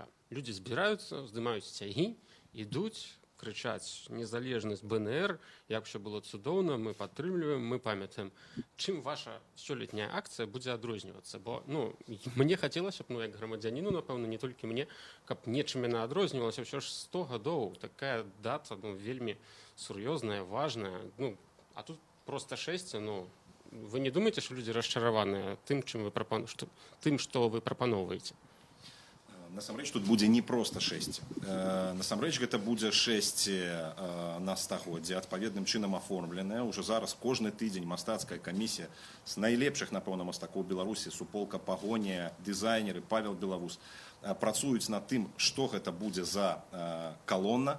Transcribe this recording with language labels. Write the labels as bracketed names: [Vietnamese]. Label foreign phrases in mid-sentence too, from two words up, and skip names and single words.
[Belarusian] Людзі збіраюцца, здымаюць сцягі, ідуць, крычаць незалежнасць БНР, як все было цудоўна, мы падтрымліваем, мы памятаем. Чым ваша сёлетняя акцыя будзе адрознівацца? Бо, ну, мне хацелася б, ну, як грамадзяніну, напэўна, не толькі мне, каб нечым яна адрознівалася. Ўсё ж 100 гадоў, такая дата, ну, вельмі сур'ёзная, важная. Ну, а тут просто 6, ну, [Russian] вы не думаете, что люди [Belarusian] расчараваныя тым, што вы прапаноўваеце? Насамрэч тут будзе не просто 6. Насамрэч гэта будзе 6 на стагоддзе, адпаведным чынам аформленая. Ужо зараз кожны тыдзень мастацкая камісія з найлепшых, напэўна, мастакоў Беларусі, суполка Пагонія, дызайнеры, Павел Белавус, працуюць над тым, што гэта будзе за калона.